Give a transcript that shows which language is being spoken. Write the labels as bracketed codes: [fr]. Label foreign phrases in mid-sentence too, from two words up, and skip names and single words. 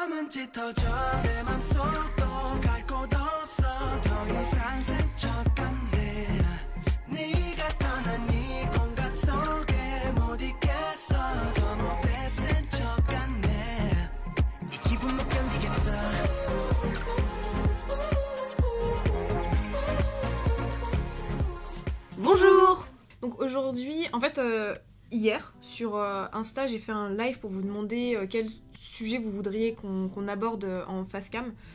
[ko] 짙어져 내 맘속도 갈 곳 없어 더 이상 스쳐갔네 네가 떠난 이 공간 속에 못 있겠어 더 못해 스쳐갔네 이 기분 못 견디겠어 [fr] Bonjour. Donc aujourd'hui, en fait, hier, sur Insta, j'ai fait un live pour vous demander quel sujet vous voudriez qu'on aborde en face cam.